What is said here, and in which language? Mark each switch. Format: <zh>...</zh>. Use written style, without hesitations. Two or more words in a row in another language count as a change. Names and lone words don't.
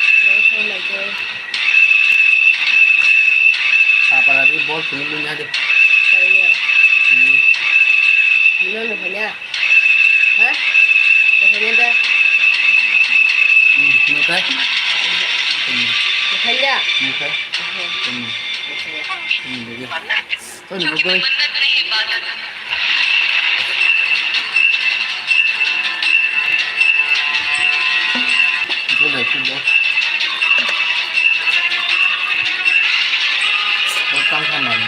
<ms>Apa lagi bol sini punya deh</ms> <vi>Nó được phải nha. Hả? Được phải nha ta. Như thế. Được phải nha. Như thế. Được chưa? Thôi đừng có cười.</vi> <hi>मन्नत नहीं इबादत</hi> <vi>Cái này không được. Nó căng thẳng này.</vi>